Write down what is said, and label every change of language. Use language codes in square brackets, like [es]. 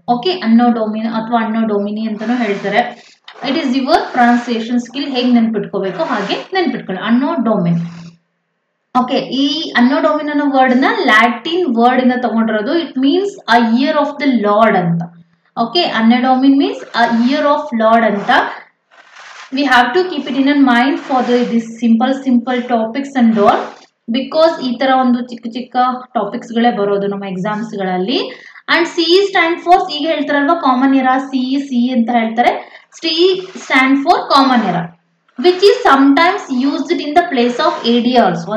[kn] Okay, ಅನ್ನೋ ಡೊಮಿನಿ ಅಥವಾ ಅನ್ನೋ ಡೊಮಿನಿ ಅಂತಾನು ಹೇಳ್ತಾರೆ. [en] it is your pronunciation skill, [kn] ಹೇಗೆ ನೆನ್ಪಿಟ್ಕೋಬೇಕು ಹಾಗೆ ನೆನ್ಪಿಟ್ಕೊಳ್ಳಿ, ಅನ್ನೋ ಡೊಮಿನಿ. ಓಕೆ, ಈ ಅನ್ನೋ ಡೊಮಿನಿ ಅನ್ನೋ ವರ್ಡ್ ನ ಲ್ಯಾಟಿನ್ ವರ್ಡ್ ಇಂದ ತಗೊಂಡಿರೋದು. [en] It means a year of the Lord ಅಂತ. Okay, Anno Domini means a year of Lord ಅಂತ. We have to keep it in mind for this simple topics and all, because [kn] ಈ ತರ ಒಂದು ಚಿಕ್ಕ ಟಾಪಿಕ್ಸ್ ಗಳೇ ಬರೋದು ನಮ್ಮ ಎಕ್ಸಾಮ್ಸ್ ಗಳಲ್ಲಿ. ಅಂಡ್ CE ಸ್ಟ್ಯಾಂಡ್ ಫಾರ್, ಈಗ ಹೇಳ್ತಾರಲ್ವಾ ಕಾಮನ್ ಎರಾ, CE ಅಂತ ಹೇಳ್ತಾರೆ. [en] CE stand for common era, which is sometimes used in the place of AD also.